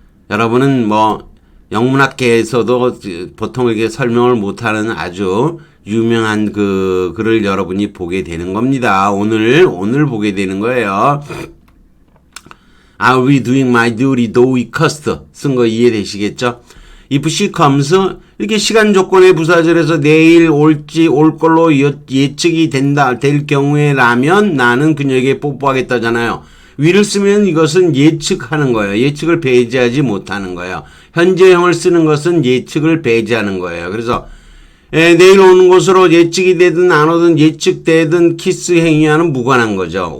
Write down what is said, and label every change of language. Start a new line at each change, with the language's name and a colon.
Korean: 여러분은 뭐 영문학계에서도 보통 이렇게 설명을 못하는 아주 유명한 그 글을 여러분이 보게 되는 겁니다. 오늘 보게 되는 거예요.
English: I'll be doing my duty though it cost.
Korean: 쓴 거 이해되시겠죠?
English: If she comes,
Korean: 이렇게 시간 조건의 부사절에서 내일 올지 올 걸로 예측이 될 경우에라면 나는 그녀에게 뽀뽀하겠다잖아요. 위를 쓰면 이것은 예측하는 거예요. 예측을 배제하지 못하는 거예요. 현재형을 쓰는 것은 예측을 배제하는 거예요. 그래서 내일 오는 것으로 예측이 되든 안 오든 예측되든 키스 행위와는 무관한 거죠.